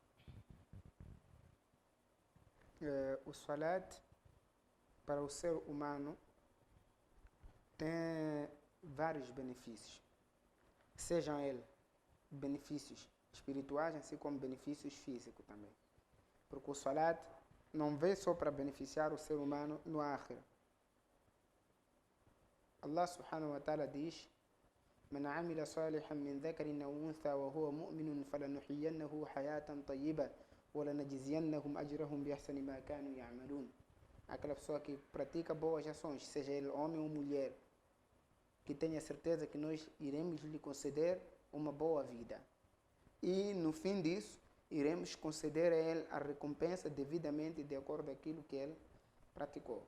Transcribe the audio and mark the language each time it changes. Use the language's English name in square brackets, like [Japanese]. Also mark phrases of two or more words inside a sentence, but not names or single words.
[Portuguese] O Salat para o ser humano tem vários benefícios, sejam eles benefícios espirituais, assim como benefícios físicos também. Porque o Salat não vem só para beneficiar o ser humano no Akhira. [Arabic] الله سبحانه وتعالى [Portuguese] diz: [Arabic] من عمل صالحا من ذكر أو أنثى وهو مؤمن فلنحيينه حياة طيبة ولنجزينهم أجرهم بأحسن ما كانوا يعملون. [Portuguese] Aquela pessoa que pratica boas ações, seja ele homem ou mulher, que tenha certeza que nós iremos lhe conceder uma boa vida. E no fim disso, iremos conceder a ele a recompensa devidamente de acordo com aquilo que ele praticou.